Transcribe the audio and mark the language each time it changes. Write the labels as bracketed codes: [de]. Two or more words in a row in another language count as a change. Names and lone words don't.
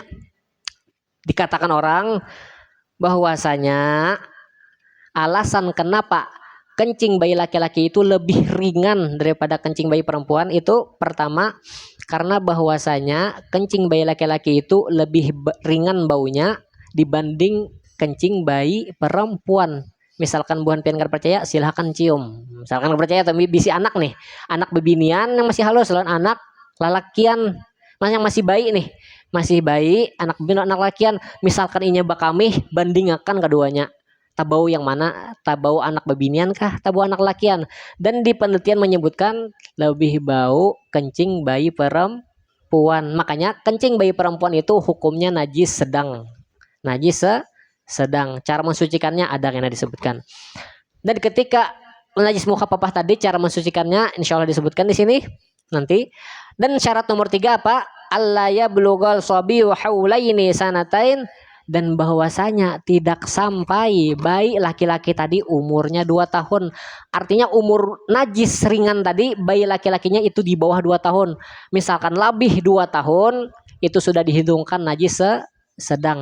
[id] Dikatakan orang bahwasanya alasan kenapa kencing bayi laki-laki itu lebih ringan daripada kencing bayi perempuan itu pertama karena bahwasanya kencing bayi laki-laki itu lebih ringan baunya dibanding kencing bayi perempuan. [bjn] Misalkan buhan pian kada percaya silahkan cium. Misalkan kada percaya tapi bisi anak nih, anak bebinian yang masih halus lawan anak lalakian yang masih bayi nih, masih bayi anak bebinian anak lakian, misalkan inya bakamih bandingkan keduanya, tabau yang mana, tabau anak bebinian kah, tabau anak lakian. [id] Dan di penelitian menyebutkan lebih bau kencing bayi perempuan. Makanya kencing bayi perempuan itu hukumnya najis sedang. Najis sedang. Cara mensucikannya ada yang disebutkan. Dan ketika najis mukhaffafah tadi cara mensucikannya [ar] insya Allah [id] disebutkan di sini nanti. Dan syarat nomor 3 apa? [ar] Alla yablughal sabiyu haulaini sanatain, [id] dan bahwasanya tidak sampai bayi laki-laki tadi umurnya 2 tahun. Artinya umur najis ringan tadi bayi laki-lakinya itu di bawah 2 tahun. Misalkan lebih 2 tahun itu sudah dihitungkan najis sedang.